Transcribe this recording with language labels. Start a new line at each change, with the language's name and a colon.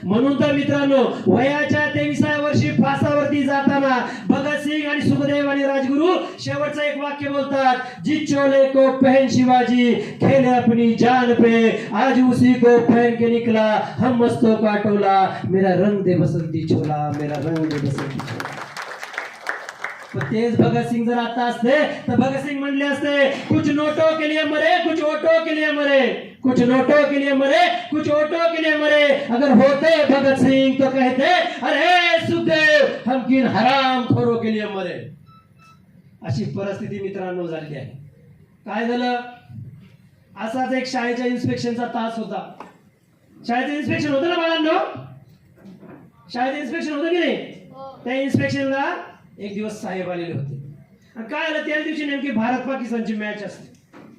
Marathi: म्हणून तर मित्रांनो, वयाच्या 23व्या वर्षी फासावरती जाताना भगतसिंग आणि सुखदेव आणि राजगुरु शेवटचं एक वाक्य बोलतात,
Hindi: जिस चोले को पहन शिवाजी खेले अपनी जान पे, आज उसी को पहन के निकला हम मस्तों का टोला, मेरा रंग दे बसंती छोला, मेरा रंग दे बसंती छोला.
Marathi: तेज भगतसिंग जर आता असते तर भगतसिंग म्हणले असते,
Hindi: कुछ नोटों के लिए मरे, कुछ ओटों के लिए मरे, कुछ नोटों के लिए मरे, कुछ ओटों के लिए मरे. अगर होते भगतसिंग तो कहते, अरे सुखदेव हम किन हरामखोरों के लिए मरे.
Marathi: अशी परिस्थिती मित्रांनो झालेली आहे. काय झालं? असाच एक शाळेच्या इन्स्पेक्शनचा तास होता. शाळेचं इन्स्पेक्शन होतं ना बाळांनो? शाळेचं इन्स्पेक्शन होतं की नाही? त्या इन्स्पेक्शनला एक दिवस साहेब आलेले होते. आणि काय आलं, त्याच दिवशी नेमकी भारत पाकिस्तानची मॅच असते.